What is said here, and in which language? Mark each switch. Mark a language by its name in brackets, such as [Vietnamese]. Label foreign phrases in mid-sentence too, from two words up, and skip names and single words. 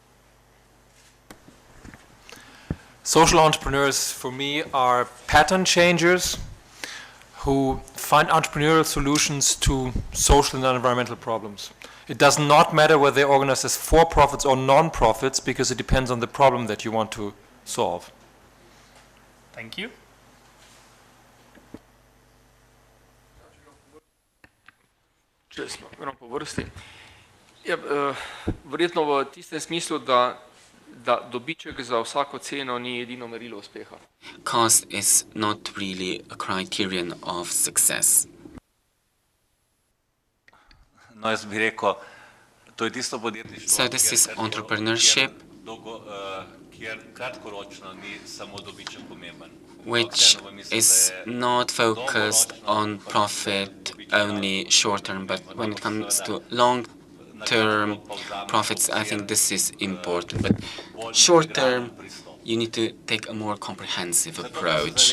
[English] Social entrepreneurs, for me, are pattern changers who find entrepreneurial solutions to social and environmental problems. It does not matter whether they're organized as for-profits or non-profits, because it depends on the problem that you want to solve. Thank you. [Slovenian] Če smo po vrsti. Ja, verjetno v tistem smislu, da dobiček za vsako ceno ni edino merilo uspeha. [English] Cost is not really a criterion of success. [Slovenian] No, jaz bi rekel, to je tisto podjetništvo, [English] So this is entrepreneurship, [Slovenian] kjer kratkoročno ni samo dobiček pomemben. [English] which is not focused on profit only short term, but when it comes to long-term profits, I think this is important. But short term, you need to take a more comprehensive approach.